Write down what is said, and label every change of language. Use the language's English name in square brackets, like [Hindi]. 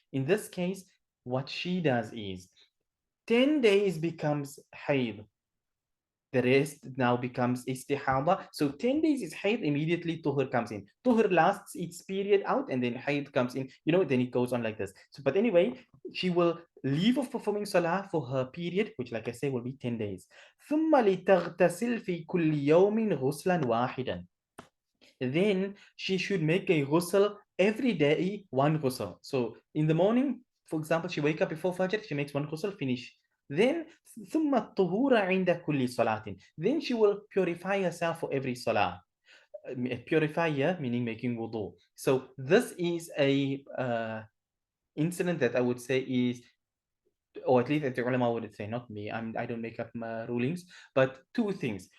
[English] In this case, what she does is 10 days becomes hayd. The rest now becomes istihadah. So 10 days is hayd, immediately tuhur comes in. Tuhur lasts its period out, and then hayd comes in. You know, then it goes on like this. So, but anyway, she will leave of performing salah for her period, which, like I say, will be 10 days. [Arabic] ثم لتغتسل في كل يوم غسلا واحدا. [English] Then she should make a ghusl every day, one ghusl. So in the morning, for example, she wake up before Fajr, she makes one ghusl, finish. Then [Arabic] ثم الطهور عند كل صلاة. [English] Then she will purify herself for every salah. Purify here meaning making wudu. So this is a incident that I would say is, or at least the ulama would say, not me, I don't make up my rulings, but two things.